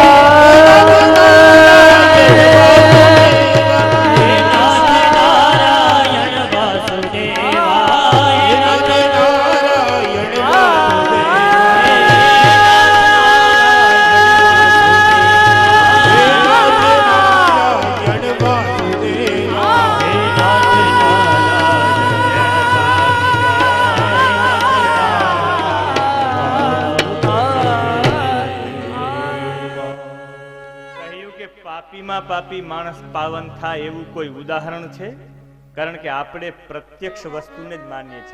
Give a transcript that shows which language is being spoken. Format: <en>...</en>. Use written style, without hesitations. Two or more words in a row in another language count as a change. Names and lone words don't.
<sa>हे नाथ नारायण वासुदेवा हे नाथ नारायण वासुदेवा. हे नाथ</sa> <gu>કહ્યું કે પાપીમાં પાપી માણસ પાવન થાય એવું કોઈ ઉદાહરણ છે? કારણ કે આપણે પ્રત્યક્ષ વસ્તુને જ માનીએ છીએ.</gu>